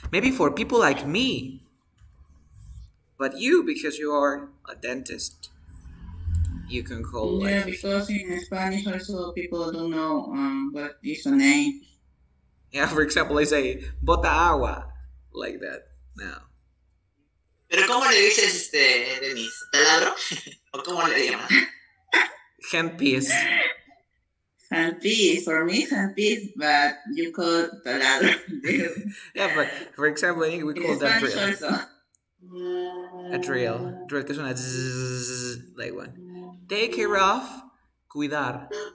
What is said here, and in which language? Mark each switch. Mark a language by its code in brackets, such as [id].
[en] Maybe for people like me. But you, because you are a dentist, you can call Yeah, because in Spanish also people don't know what is the name. Yeah, for example, I say [es] bota agua, [en] like that. No. [es] Pero ¿cómo le dices, Denise? ¿Taladro? ¿O cómo le llamas? [en] Handpiece. Handpiece, for me, handpiece, but you call taladro. Yeah, but for example, we call that drill. Also. A drill. Drill [es] que suena [en] zzz, like one. Take care of. Cuidar.